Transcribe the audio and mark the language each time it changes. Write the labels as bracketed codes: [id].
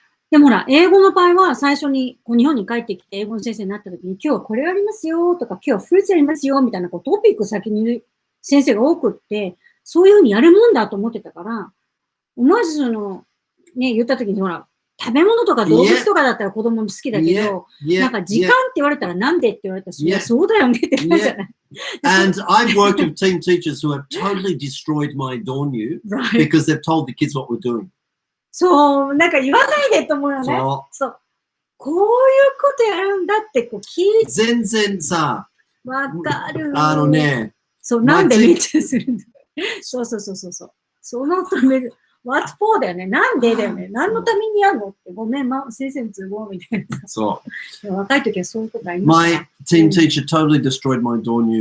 [ja] でもほら、英語の場合は最初に日本に帰ってきて英語の先生になった時に今日はこれやりますよとか今日はフルーツやりますよみたいなトピック先に言う先生が多くって、そういうふうにやるもんだと思ってたから、思わず言った時にほら、食べ物とか動物とかだったら子供も好きだけど、なんか時間って言われたらなんでって言われたら、いや、そうだよねって感じじゃない。 [en] And I've worked with team teachers who have totally destroyed my Dornu because they've told the kids what we're doing. [ja] そう、なんか言わないでと思うよね。そう。こういうことやるんだって聞いて。全然さ。わかる。ね。そう、なんでめっちゃするんだ。そう。そのため、 [en] what for [ja] だよね。なんでだよね。何のためにやるのって。ごめん、先生の都合みたいな。そう。若い時はそういうことありました。 [en] My team teacher totally destroyed my door